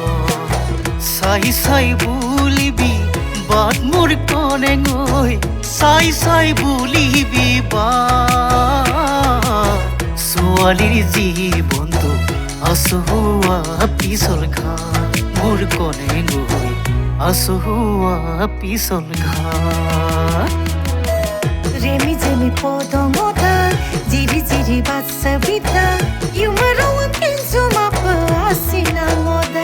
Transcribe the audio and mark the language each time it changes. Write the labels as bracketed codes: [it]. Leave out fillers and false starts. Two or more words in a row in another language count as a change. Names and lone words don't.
[as] চাই বুলিবি বাট মোৰ কনে গৈ চাই বুলিবি বা ছোৱালীৰ জীৱনটো আচহুৱা পিছল ঘাট মোৰ কনে গৈ আচহুৱা পিছল ঘাট [mjw] Remi jemi podongoda, jiri jiri batsabida, yumarawang kinsumapa asinangoda.